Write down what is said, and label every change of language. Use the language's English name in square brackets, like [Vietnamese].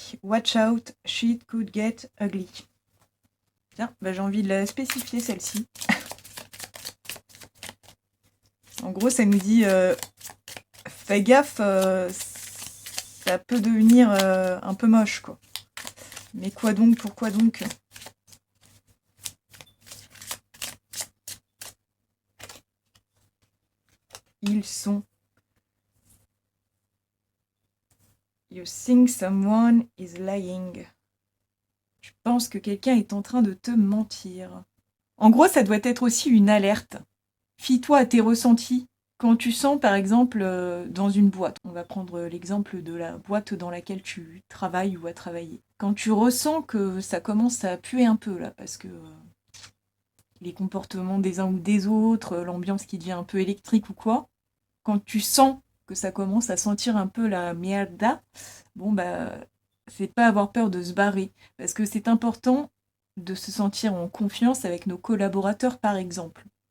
[English] Watch out, shit could get ugly. [French] Tiens, bah j'ai envie de la spécifier celle-ci. En gros, ça nous dit fais gaffe, ça peut devenir un peu moche, quoi. Mais quoi donc, pourquoi donc? Ils sont. [English] You think someone is lying. [French] Tu penses que quelqu'un est en train de te mentir. En gros, ça doit être aussi une alerte. Fie-toi à tes ressentis. Quand tu sens, par exemple, dans une boîte, on va prendre l'exemple de la boîte dans laquelle tu travailles ou as travaillé. Quand tu ressens que ça commence à puer un peu, là, parce que les comportements des uns ou des autres, l'ambiance qui devient un peu électrique ou quoi, quand tu sens que ça commence à sentir un peu la mierda, bon bah, c'est pas avoir peur de se barrer, parce que c'est important de se sentir en confiance avec nos collaborateurs, par exemple.